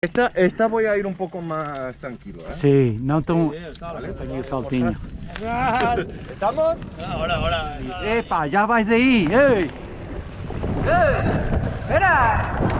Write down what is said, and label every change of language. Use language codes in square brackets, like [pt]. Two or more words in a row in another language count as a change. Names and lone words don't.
[es] Esta voy a ir un poco más tranquilo, ¿eh? [pt] Sí, no tão... Aqui o saltinho. [es] ¿Estamos? Ahora. [pt] Epa, já vais aí! Ei! Ei! Espera!